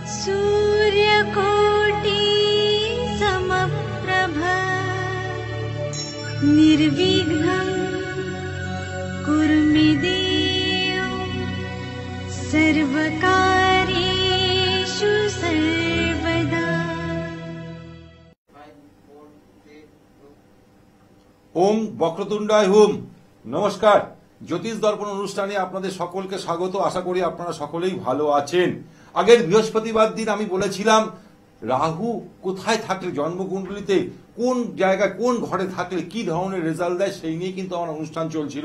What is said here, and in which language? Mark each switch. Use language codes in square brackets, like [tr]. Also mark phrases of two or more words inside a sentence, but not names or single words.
[sa] सूर्यकोटि समप्रभ निर्विघ्नं कुरु मे देव सर्वकार्येषु सर्वदा। ओम বক্রতুণ্ডায় হুম। [bn] নমস্কার, জ্যোতিষ দর্পণ অনুষ্ঠানে আপনাদের সকলকে স্বাগত। আশা করি আপনারা সকলেই ভালো আছেন। আগের বৃহস্পতিবার দিন আমি বলেছিলাম রাহু কোথায় থাকলে জন্মকুণ্ডলিতে কোন জায়গায় কোন ঘরে থাকলে কি ধরনের রেজাল্ট দেয় সেই নিয়ে কিন্তু আমার অনুষ্ঠান চলছিল।